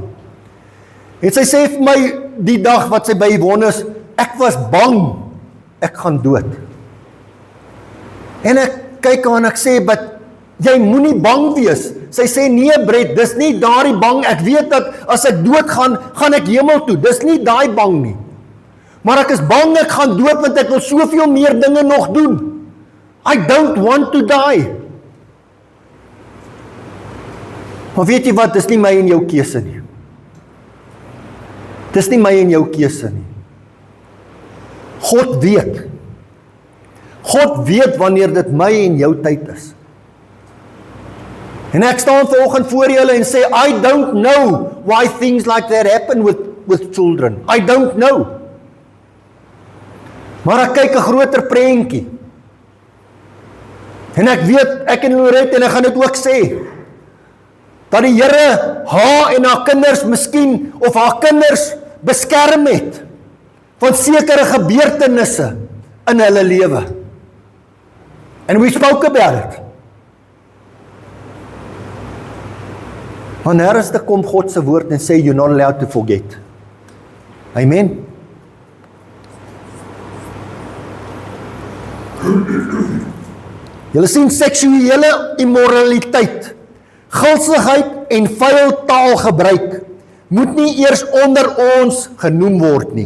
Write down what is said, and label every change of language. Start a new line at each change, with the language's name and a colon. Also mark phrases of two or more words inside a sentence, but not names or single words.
Afrikaans: En sy sê vir my, die dag wat sy by Yvonne is, ek was bang, ek gaan dood. En kyk aan ek sê, "But jy moenie bang wees." Sy sê, "Nee Brett, dis nie daardie bang, ek weet dat as ek dood gaan ek hemel toe, dis nie daai bang nie. Maar ek is bang ek gaan dood want ek wil soveel meer dinge nog doen.
English: I don't want to die."
Afrikaans: Maar weet jy wat, dis nie my en jou keuse nie. Dis nie my en jou keuse nie. God weet. God weet wanneer dit my en jou tyd is. En ek staan vanoggend voor julle en sê,
English: I don't know why things like that happen with children. I don't know.
Afrikaans: Maar ek kyk 'n groter prentjie. En ek weet, ek en Lorette, en ek gaan dit ook sê, dat die Here haar en haar kinders miskien, of haar kinders beskerm het, van sekere gebeurtenisse in hulle lewe.
English: And we spoke about it.
Afrikaans: Want ernstig kom God se woord en sê,
English: you're not allowed to forget. Amen.
Afrikaans: Julle sien seksuele immoraliteit, gulsigheid en vuil taalgebruik moet nie eers onder ons genoem word nie.